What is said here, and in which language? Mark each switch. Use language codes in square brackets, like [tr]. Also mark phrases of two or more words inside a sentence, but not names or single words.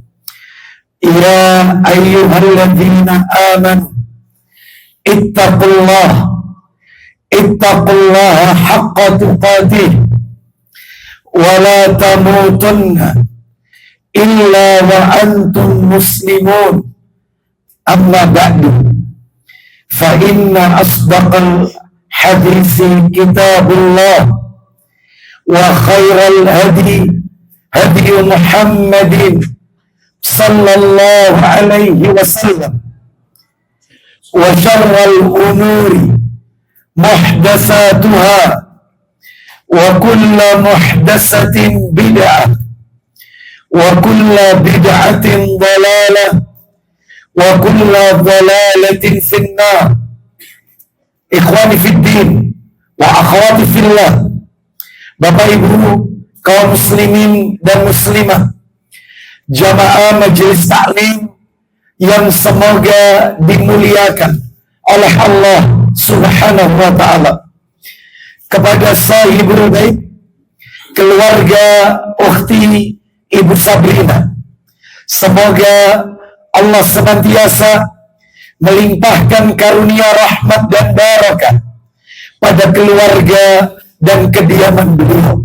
[ar] يا أيها الذين آمنوا اتقوا الله حق تقاته ولا تموتن إلا وأنتم مسلمون. أما بعد فإن أصدق الحديث كتاب الله وخير الهدي هدي محمد صلى الله عليه وسلم وشر الأمور محدثاتها وكل محدثة بدعة وكل بدعة ضلالة وكل ضلالة في النار. إخواني في الدين وأخواتي في الله, [id] Bapak Ibu kaum muslimin dan muslimah, jamaah majelis taklim yang semoga dimuliakan oleh Allah [ar] سبحانه وتعالى. [id] Kepada [ar] صاحب البيت, [id] keluarga ukhti Ibu Sabrina, semoga Allah senantiasa melimpahkan karunia rahmat dan barakah pada keluarga dan kediaman beliau.